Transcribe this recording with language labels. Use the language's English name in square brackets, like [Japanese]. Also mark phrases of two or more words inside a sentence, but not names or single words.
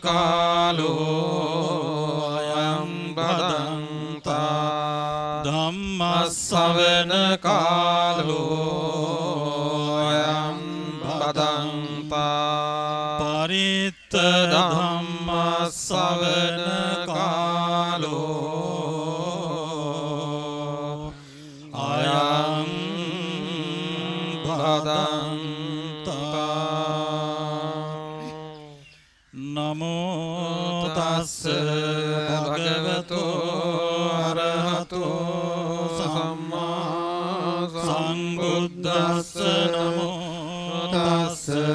[Pali] කාලෝ අයං බදන්තා ධම්මස්සවන කාලෝ අයං බදන්තා පරිත්ත ධම්මස්සවන කාලෝ අයං බදන්තා නමෝ තස්ස භගවතෝ අරහතෝ සම්මා සම්බුද්දස්ස නමෝ තස්ස